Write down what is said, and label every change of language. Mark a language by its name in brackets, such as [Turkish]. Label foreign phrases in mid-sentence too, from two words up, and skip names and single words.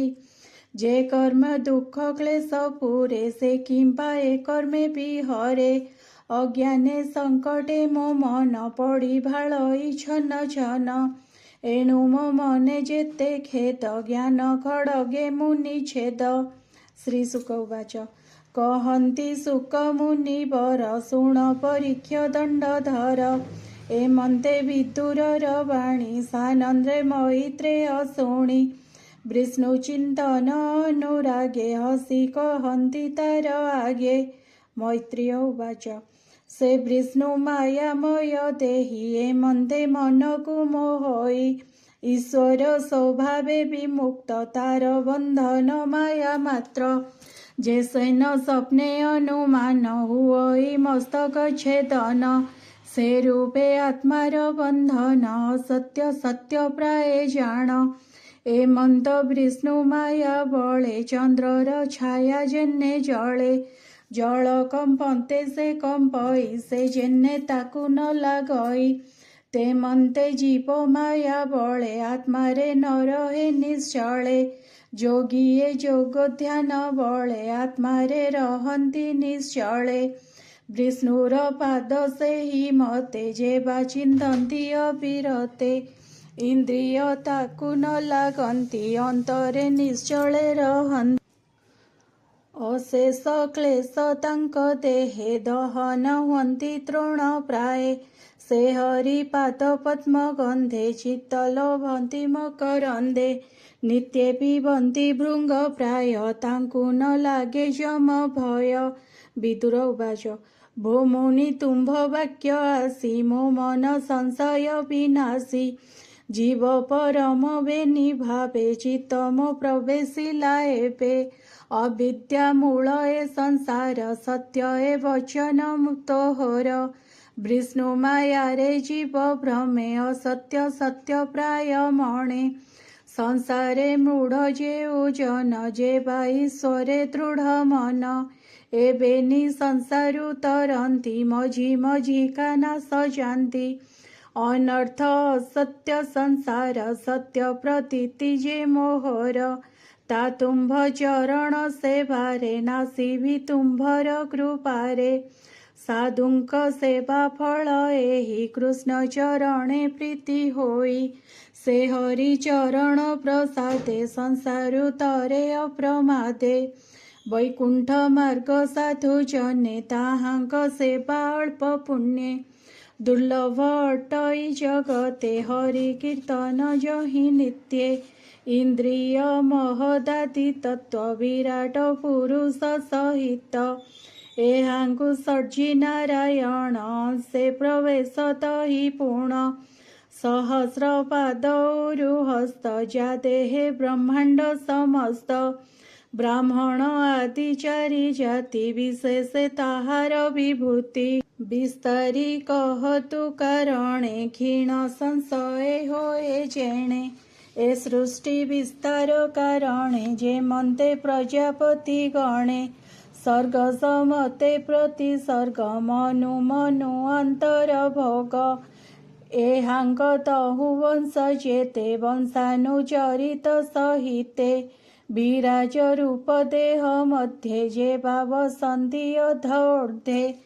[Odia] ଜେ କର୍ମ ଦୁଖ କ୍ଲେଶ ପୁରେ ସେ କିଂବା ଏ କର୍ମେ ବିହରେ। ଅଜ୍ଞାନେ ସଂକଟେ ମୋ ମନ ପଡ଼ି ଭାଳଇ ଛନ ଛନ। ଏଣୁ ମୋ ମନେ ଯେତେ ଖେଦ ଜ୍ଞାନ ଖଡ଼ଗେ ମୁନି ଛେଦ। ଶ୍ରୀଶୁକ ଉବାଚ କହନ୍ତି ଶୁକ ମୁନିବର ଶୁଣ ପରୀକ୍ଷ୍ୟ ଦଣ୍ଡଧର। ଏମନ୍ତେ ବିଦୁରର ବାଣୀ ସାନନ୍ଦ୍ରେ ମୈତ୍ରେୟ ଶୁଣି। ବିଷ୍ଣୁ ଚିନ୍ତନ ଅନୁରାଗେ ହସି କହନ୍ତି ତାର ଆଗେ। ମୈତ୍ରେୟ ଉବାଚ ସେ ବିଷ୍ଣୁ ମାୟାମୟ ଦେହି ଏମନ୍ତେ ମନକୁ ମୋହଇ। ଈଶ୍ୱର ସ୍ୱଭାବେ ବିମୁକ୍ତ ତାର ବନ୍ଧନ ମାୟା ମାତ୍ର। ଯେ ସେନ ସପନେ ଅନୁମାନ ହୁଇ ମସ୍ତକ ଛେଦନ। ସେ ରୂପେ ଆତ୍ମାର ବନ୍ଧନ ସତ୍ୟ ସତ୍ୟ ପ୍ରାୟ ଜାଣ। ଏମନ୍ତ ବିଷ୍ଣୁ ମାୟା ବଳେ ଚନ୍ଦ୍ରର ଛାୟା ଯେହ୍ନେ ଜଳେ। ଜଳ କମ୍ପନ୍ତେ ସେ କମ୍ପଇ ସେ ଯେହ୍ନେ ତାକୁ ନ ଲାଗଇ। ତେମନ୍ତେ ଜୀବ ମାୟା ବଳେ ଆତ୍ମାରେ ନ ରହେ ନିଶ୍ଚଳେ। ଯୋଗିଏ ଯୋଗ ଧ୍ୟାନ ବଳେ ଆତ୍ମାରେ ରହନ୍ତି ନିଶ୍ଚଳେ। ବିଷ୍ଣୁର ପାଦ ସେହି ମତେ ଯେବା ଚିନ୍ତନ୍ତି ଅବିରତେ। ଇନ୍ଦ୍ରିୟ ତାକୁ ନ ଲାଗନ୍ତି ଅନ୍ତରେ ନିଶ୍ଚଳେ ରହନ୍ତି। ଅଶେଷ କ୍ଲେଶ ତାଙ୍କ ଦେହେ ଦହନ ହୁଅନ୍ତି ତୃଣ ପ୍ରାୟେ। ସେ ହରି ପାଦ ପଦ୍ମ ଗନ୍ଧେ ଚିତ୍ତ ଲୋଭନ୍ତି ମକରନ୍ଦେ। ନିତ୍ୟେ ପିବନ୍ତି ଭୃଙ୍ଗ ପ୍ରାୟ ତାଙ୍କୁ ନ ଲାଗେ ଯମ ଭୟ। ବିଦୁର ଉବାଚ ଭୋ ମୁନି ତୁମ୍ଭ ବାକ୍ୟ ଆସି ମୋ ମନ ସଂଶୟ ବିନାଶି। ଜୀବ ପରମ ବେନି ଭାବେ ଚିତ୍ତ ମୋ ପ୍ରବେଶିଲା ଏବେ। ଅବିଦ୍ୟା ମୂଳ ଏ ସଂସାର ସତ୍ୟ ଏ ବଚନ ମୁକ୍ତୋହର। ବିଷ୍ଣୁ ମାୟା ରେ ଜୀବ ଭ୍ରମେ ଅସତ୍ୟ ସତ୍ୟ ପ୍ରାୟ ମଣେ। ସଂସାରେ ମୂଢ଼ ଯେ ଜନ ଯେ ବା ଈଶ୍ୱରେ ଦୃଢ଼ ମନ। ଏବେନି ସଂସାରୁ ତରନ୍ତି ମଝି ମଝି କା ନାଶ ଜାଣନ୍ତି। ଅନର୍ଥ ଅସତ୍ୟ ସଂସାର ସତ୍ୟ ପ୍ରତୀତି ଯେ ମୋହର। ତା ତୁମ୍ଭ ଚରଣ ସେବାରେ ନାଶି ଭି ତୁମ୍ଭର କୃପାରେ। ସାଧୁଙ୍କ ସେବା ଫଳ ଏହି କୃଷ୍ଣ ଚରଣେ ପ୍ରୀତି ହୋଇ। ସେ ହରି ଚରଣ ପ୍ରସାଦେ ସଂସାରୁ ତରେ ଅପ୍ରମାଦେ। ବୈକୁଣ୍ଠ ମାର୍ଗ ସାଧୁ ଜନେ ତାହାଙ୍କ ସେବା ଅଳ୍ପ ପୁଣ୍ୟେ। ଦୁର୍ଲଭ ଅଟଇ ଜଗତେ ହରି କୀର୍ତ୍ତନ ଯହିଁ ନିତ୍ୟେ। ଇନ୍ଦ୍ରିୟ ମହଦାଦି ତତ୍ତ୍ୱ ବିରାଟ ପୁରୁଷ ସହିତ। ଏହାଙ୍କୁ ସର୍ଜି ନାରାୟଣ ସେ ପ୍ରବେଶ ତହିଁ ପୂର୍ଣ୍ଣ। ସହସ୍ର ପାଦ ଉରୁହସ୍ତ ଯା ଦେହେ ବ୍ରହ୍ମାଣ୍ଡ ସମସ୍ତ। ବ୍ରାହ୍ମଣ ଆଦି ଚାରି ଜାତି ବିଶେଷ ତାହାର ବିଭୂତି। ବିସ୍ତାରି କହନ୍ତୁ କାରଣେ କ୍ଷୀଣ ସଂଶୟ ହୋଇ ଯେଣେ, ଏ ସୃଷ୍ଟି ବିସ୍ତାର କାରଣେ ଯେ ମନ୍ତେ ପ୍ରଜାପତି ଗଣେ, ସର୍ଗ ସମତେ ପ୍ରତିସର୍ଗ ମନୁ ମନୁ ଅନ୍ତର ଭୋଗ, ଏ ହାଙ୍କତହୁ ବଂଶ ଯେ ତେ ବଂଶାନୁ ଚରିତ ସହିତେ, ବିରାଜ ରୂପ ଦେହ ମଧ୍ୟେ ଯେ ଭାବ ସନ୍ଧି ଅଧୋର୍ଦ୍ଧେ,